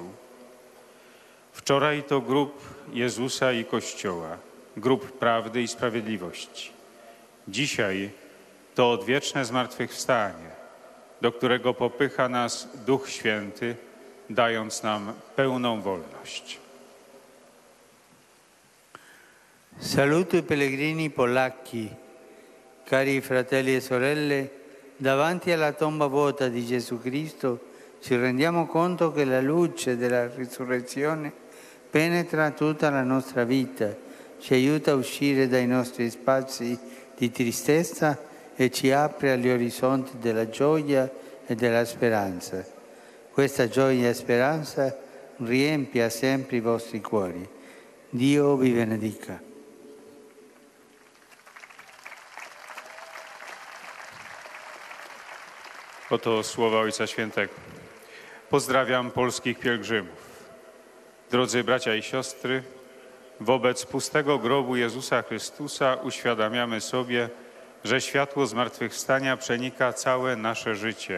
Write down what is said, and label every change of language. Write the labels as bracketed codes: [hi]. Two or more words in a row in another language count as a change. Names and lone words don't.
[pl] Wczoraj to grób Jezusa i Kościoła, grób prawdy i sprawiedliwości. Dzisiaj to odwieczne zmartwychwstanie, do którego popycha nas Duch Święty, dając nam pełną wolność. [it] Saluto i pellegrini polacchi, cari fratelli e sorelle, davanti alla tomba vuota di Gesù Cristo ci rendiamo conto che la luce della risurrezione penetra tutta la nostra vita, ci aiuta a uscire dai nostri spazi di tristezza e ci apre agli orizzonti della gioia e della speranza. Questa gioia e speranza riempia sempre i vostri cuori. Dio vi benedica. [pl] Oto słowa Ojca Świętego. Pozdrawiam polskich pielgrzymów. Drodzy bracia i siostry, wobec pustego grobu Jezusa Chrystusa uświadamiamy sobie, że światło zmartwychwstania przenika całe nasze życie.